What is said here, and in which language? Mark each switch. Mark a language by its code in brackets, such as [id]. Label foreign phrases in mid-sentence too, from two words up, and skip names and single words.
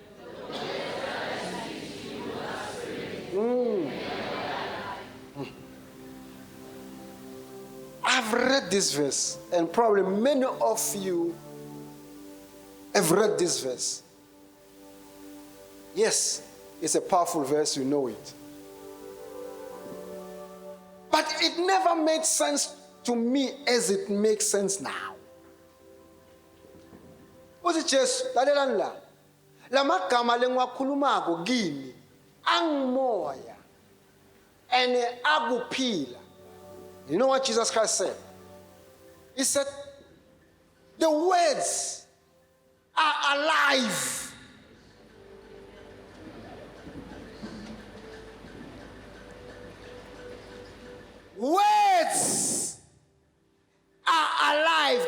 [en] I've read this verse, and probably many of you have read this verse. Yes, it's a powerful verse, you know it. But it never made sense to me as it makes sense now. [nr] Uthi Jesu lalelani la. Lamagama lengiwakhulumako kimi angimoya ene akuphila. [en] You know what Jesus Christ said? He said, the words are alive. Words are alive.